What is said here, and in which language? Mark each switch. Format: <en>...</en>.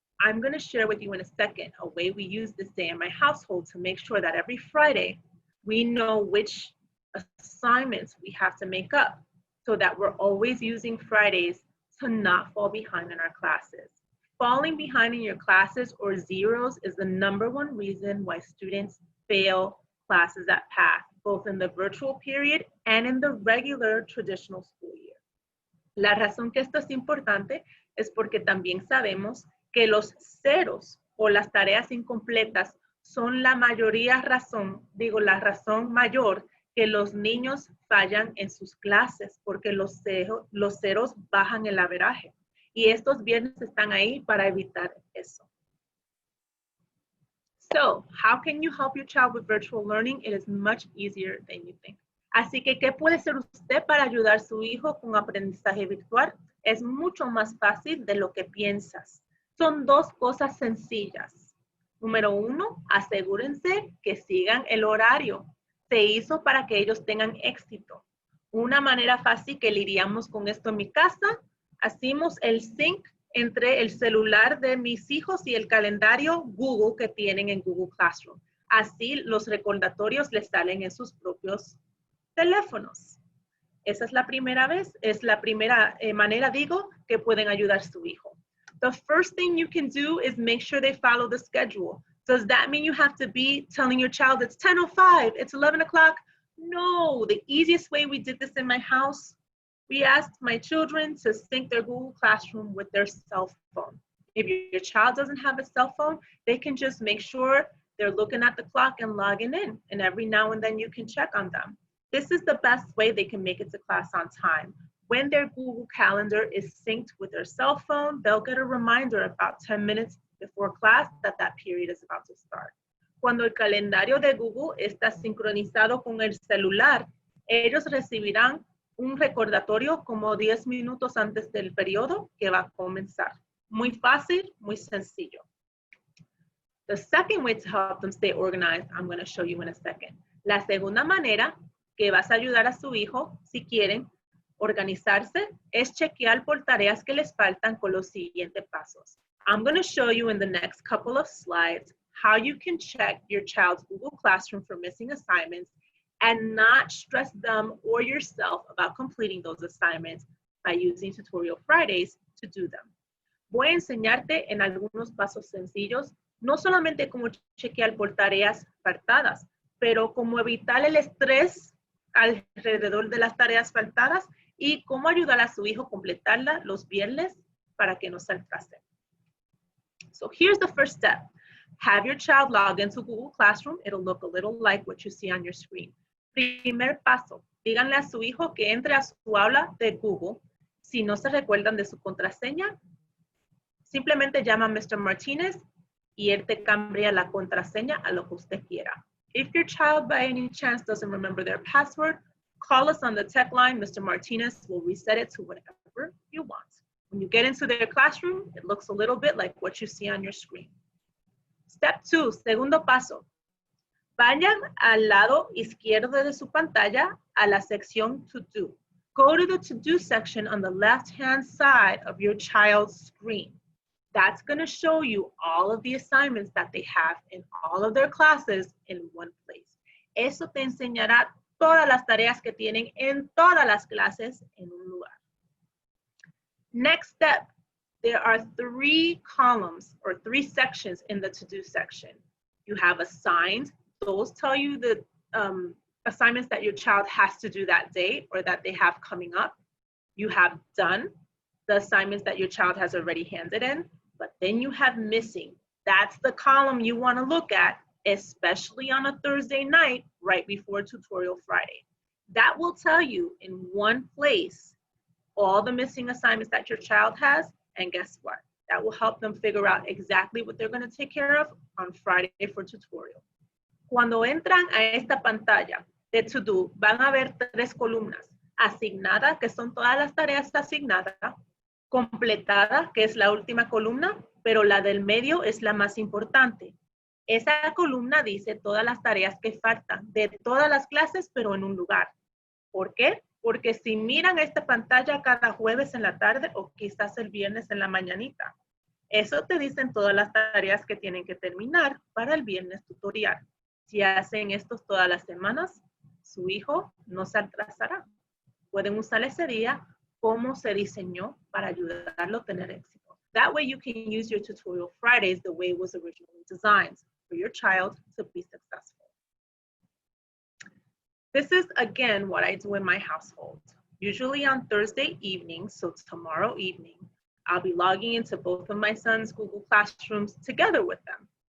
<en>I'm going to share with you in a second a way we use this day in my household to make sure that every Friday we know which assignments we have to make up so that we're always using Fridays to not fall behind in our classes. Falling behind in your classes or zeros is the #1 reason why students fail classes at PATH, both in the virtual period and in the regular traditional school year.</en> <es>La razón que esto es importante es porque también sabemos que los ceros o las tareas incompletas son la razón mayor que los niños fallan en sus clases, porque los ceros bajan el averaje. Y estos viernes están ahí para evitar eso.</es> <en>So, how can you help your child with virtual learning? It is much easier than you think.</en> <es>Así que, ¿qué puede hacer usted para ayudar a su hijo con aprendizaje virtual? Es mucho más fácil de lo que piensas. Son 2 cosas sencillas. Número 1, asegúrense que sigan el horario. se hizo para que ellos tengan éxito. Una manera fácil que lidiamos con esto en mi casa, hacemos el sync entre el celular de mis hijos y el calendario Google que tienen en Google Classroom. Así los recordatorios les salen en sus propios teléfonos. Esa es la primera vez, es la primera manera, digo, que pueden ayudar a su hijo.</es> <en>The first thing you can do is make sure they follow the schedule. Does that mean you have to be telling your child it's 10:05, it's 11 o'clock? No, the easiest way we did this in my house, we asked my children to sync their Google Classroom with their cell phone. If your child doesn't have a cell phone, they can just make sure they're looking at the clock and logging in, and every now and then you can check on them. This is the best way they can make it to class on time. When their Google Calendar is synced with their cell phone, they'll get a reminder about 10 minutes before class that that period is about to start.</en> <es>Cuando el calendario de Google está sincronizado con el celular, ellos recibirán un recordatorio como 10 minutos antes del periodo que va a comenzar. Muy fácil, muy sencillo.</es> <en>The second way to help them stay organized, I'm going to show you in a second.</en> <es>La segunda manera que vas a ayudar a su hijo, si quieren organizarse, es chequear por tareas que les faltan con los siguientes pasos.</es> <en>I'm going to show you in the next couple of slides how you can check your child's Google Classroom for missing assignments and not stress them or yourself about completing those assignments by using Tutorial Fridays to do them.</en> <es>Voy a enseñarte en algunos pasos sencillos, no solamente cómo chequear por tareas faltadas, pero cómo evitar el estrés alrededor de las tareas faltadas y cómo ayudar a su hijo a completarla los viernes para que no se atrase.</es> <en>So here's the first step. Have your child log into Google Classroom. It'll look a little like what you see on your screen.</en> <es>Primer paso, díganle a su hijo que entre a su aula de Google. Si no se recuerdan de su contraseña, simplemente llama a Mr. Martinez y él te cambia la contraseña a lo que usted quiera.</es> <en>If your child by any chance doesn't remember their password, call us on the tech line. Mr. Martinez will reset it to whatever you want. When you get into their classroom, it looks a little bit like what you see on your screen. Step 2,</en> <es>segundo paso. Vayan al lado izquierdo de su pantalla a la sección To Do.</es> <en>Go to the To Do section on the left-hand side of your child's screen. That's going to show you all of the assignments that they have in all of their classes in one place.</en> <es>Eso te enseñará todas las tareas que tienen en todas las clases en un lugar.</es> <en>Next step, there are 3 columns or 3 sections in the To-Do section. You have assigned. Those tell you the assignments that your child has to do that day or that they have coming up. You have done, the assignments that your child has already handed in. But then you have missing. That's the column you want to look at, especially on a Thursday night right before Tutorial Friday. That will tell you in one place all the missing assignments that your child has, and guess what? That will help them figure out exactly what they're going to take care of on Friday for tutorial.</en> <es>Cuando entran a esta pantalla de To Do, van a ver 3 columnas. Asignada, que son todas las tareas asignadas. Completada, que es la última columna, pero la del medio es la más importante. Esa columna dice todas las tareas que faltan de todas las clases, pero en un lugar. ¿Por qué? Porque si miran esta pantalla cada jueves en la tarde o quizás el viernes en la mañanita, eso te dicen todas las tareas que tienen que terminar para el viernes tutorial. Si hacen esto todas las semanas, su hijo no se atrasará. Pueden usar ese día como se diseñó para ayudarlo a tener éxito.</es> <en>That way you can use your Tutorial Fridays the way it was originally designed for your child to be successful. This is, again, what I do in my household. Usually on Thursday evenings, so tomorrow evening, I'll be logging into both of my sons' Google Classrooms together with them.</en>